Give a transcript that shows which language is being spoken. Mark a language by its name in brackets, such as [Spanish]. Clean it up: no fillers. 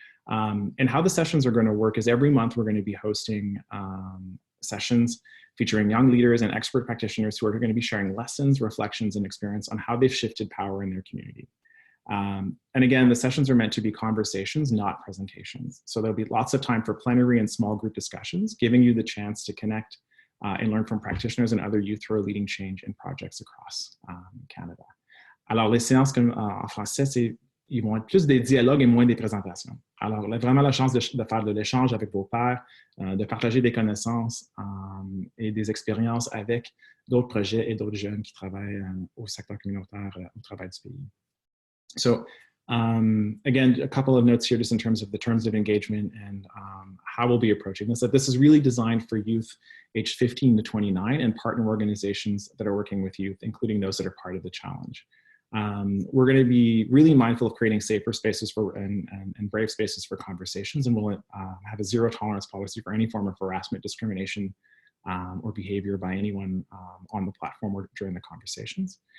[English] And how the sessions are going to work is every month we're going to be hosting sessions featuring young leaders and expert practitioners who are going to be sharing lessons, reflections, and experience on how they've shifted power in their community. And again, the sessions are meant to be conversations, not presentations. So there'll be lots of time for plenary and small group discussions, giving you the chance to connect and learn from practitioners and other youth who are leading change in projects across Canada. [French] Alors, les séances en français, ils vont être plus des dialogues et moins des présentations. Alors, vraiment la chance de faire de l'échange avec vos pairs, de partager des connaissances et des expériences avec d'autres projets et d'autres jeunes qui travaillent au secteur communautaire au travers du pays. [English] So, again, a couple of notes here just in terms of the terms of engagement and how we'll be approaching this. That this is really designed for youth aged 15 to 29 and partner organizations that are working with youth, including those that are part of the challenge. We're going to be really mindful of creating safer spaces for and brave spaces for conversations, and we'll have a zero tolerance policy for any form of harassment, discrimination, or behavior by anyone on the platform or during the conversations.